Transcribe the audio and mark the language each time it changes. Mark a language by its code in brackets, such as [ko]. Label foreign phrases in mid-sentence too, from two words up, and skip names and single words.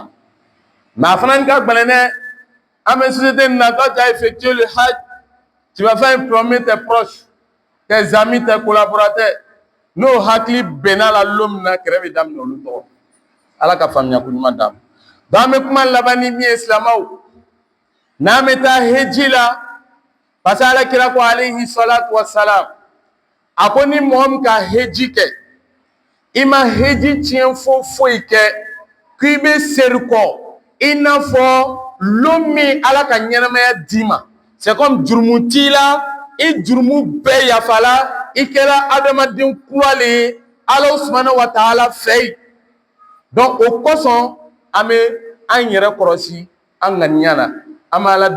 [bm] ma mais a fana ka gɛlɛn dɛ an bɛ société nin na [fr] quand tu as effectué le hajj tu vas faire informer tes proches tes amis tes collaborateurs [bm] n'o hakili bɛnna la don min na kɛlɛ bɛ daminɛ olu tɔgɔ ala ka faamuya ko ɲuman d'a ma donc an bɛ kuma laban ni min ye silamɛw n'an bɛ taa heji la [fr] parce que [bm] alakira ko [ar] عليه الصلاة والسلام [bm] a ko ni mɔgɔ min ka heji kɛ i ma heji tiɲɛ foyi kɛ k'i bɛ seri kɔ i n'a fɔ lon min ala ka ɲɛnamaya d'i ma [fr] c'est comme [bm] jurumu t'i la i jurumu bɛɛ yafala i kɛra adamaden kuralen ye ala [ar] سبحانه وتعالى [bm] fɛ yen donc o kosɔn an bɛ an yɛrɛ kɔlɔsi an ŋaniya la an bɛ ala